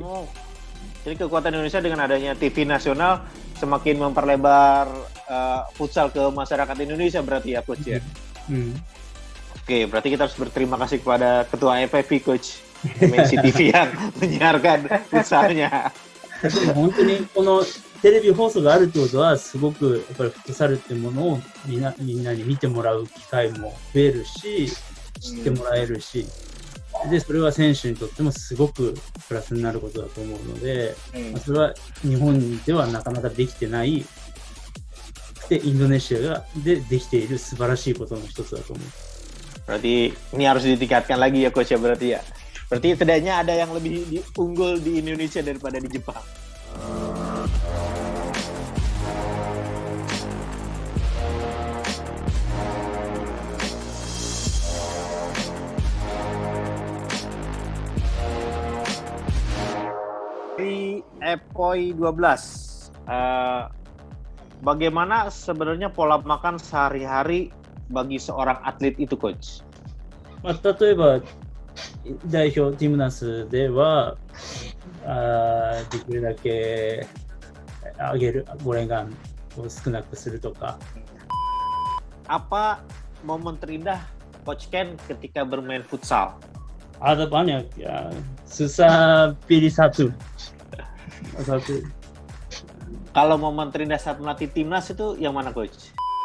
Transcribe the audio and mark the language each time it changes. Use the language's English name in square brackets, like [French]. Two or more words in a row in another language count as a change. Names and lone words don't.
[Indonesian] Oh, jadi kekuatan Indonesia dengan adanya TV nasional semakin memperlebar futsal ke masyarakat Indonesia berarti ya Coach ya. Oke, berarti kita harus berterima kasih kepada Ketua FFV Coach MNC TV yang menyiarkan futsalnya. [Japanese] 本当にこのテレビ放送があるってことはすごくやっぱりフットサルっていうものをみんなに見てもらう機会も増えるし、知ってもらえるし、でそれは選手にとってもすごくプラスになることだと思うので、それは日本ではなかなかできてないでインドネシアでできている素晴らしいことの一つだと思う。 [Indonesian] Berarti ini harus ditingkatkan lagi ya Coach ya berarti ya. Berarti setidaknya ada yang lebih unggul di Indonesia daripada di Jepang. Di EPOI 12, bagaimana sebenarnya pola makan sehari-hari bagi seorang atlet itu, Coach? [Japanese] 例えば代表ティムナスではできるだけ上げるゴレンガンを少なくするとか。 [Indonesian] Apa momen terindah Coach Ken ketika bermain futsal? Ada banyak ya, susah pilih satu. Kalau momen terindah saat melatih timnas itu yang mana Coach?